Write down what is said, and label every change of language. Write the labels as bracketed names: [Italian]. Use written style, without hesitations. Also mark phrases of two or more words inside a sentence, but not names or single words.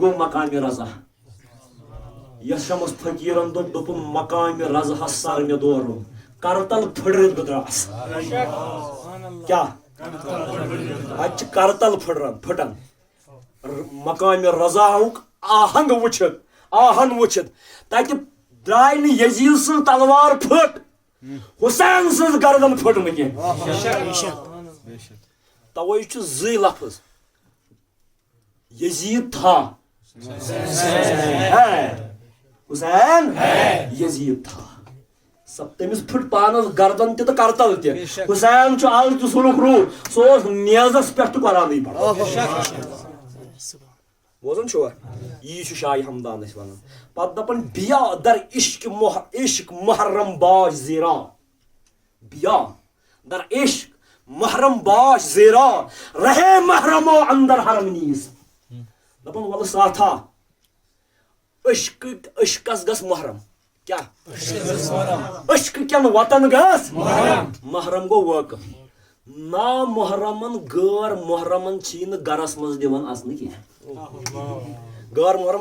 [Kashmiri] گوٚو مقامِ رضا یس شمس فقیرن دوٚپُن مقامِ رضاہس سر مےٚ دورُن کرتل پھٕٹرِتھ بہٕ دراس کیا اتہِ چھِ کرتل پھٕٹان مقامِ رضاہُک آہنگ وٕچھِتھ تتہِ درٛاے نہٕ یزیٖد سٕنٛز تلوار پھٕٹ حسین سٕنٛز گردن پھٕٹ نہٕ کینٛہہ توے چھُ زٕے لفظ [Urdu] یزیٖد تھا حسین یزیٖد تھا سب [Kashmiri] تمس پھٹ پانس گردن تہ کرتل تہ حسین چھُ آز تہ سلوک روح سہ اوس نیزس پٮ۪ٹھ تہ قرآنٕے پران بوزان چھوا یی چھُ شاہِ ہمدان أسۍ ونان پتہٕ دپان [Persian] بیا در عشق محرم باش زیرا بیا در عشق محرم باش زیرا رہے محرمو اندر حرم [Kashmiri] نیز دپان ول ساتھا عشقس گژھ محرم کیا عشق کین وطن گژھ محرم گو واقع نا محرمن غٲر محرمن چھی نہٕ گرس منٛز دِوان اژنہٕ کینٛہہ غٲر محرم